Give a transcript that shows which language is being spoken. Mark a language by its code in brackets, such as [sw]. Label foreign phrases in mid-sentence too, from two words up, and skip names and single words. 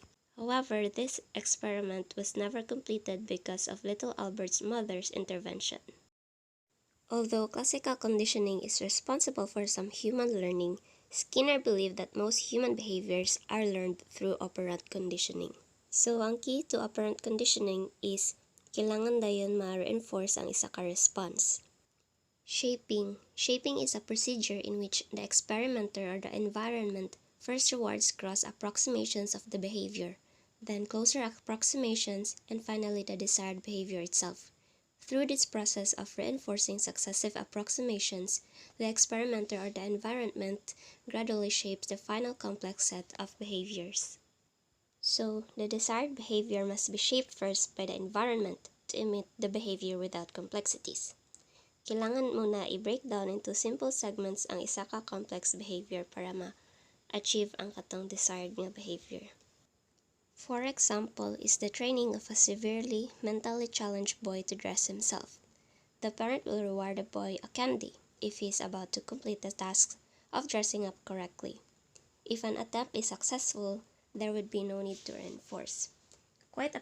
[en] However, this experiment was never completed because of Little Albert's mother's intervention. Although classical conditioning is responsible for some human learning, Skinner believed that most human behaviors are learned through operant conditioning. [hil] So, ang [en] key to operant conditioning is [hil] kailangan dayon ma-reinforce ang isa ka response. [en] Shaping. Shaping is a procedure in which the experimenter or the environment first rewards gross approximations of the behavior, then closer approximations, and finally the desired behavior itself. Through this process of reinforcing successive approximations, the experimenter or the environment gradually shapes the final complex set of behaviors. So, the desired behavior must be shaped first by the environment to emit the behavior without complexities. [hil] Kailangan muna [en] i-break down into simple segments [hil] ang isa ka [en] complex behavior [hil] para ma-achieve ang katong desired nga behavior. [en] For example is the training of a severely mentally challenged boy to dress himself. The parent will reward the boy a candy if he is about to complete the task of dressing up correctly. If an attempt is successful, there would be no need to reinforce.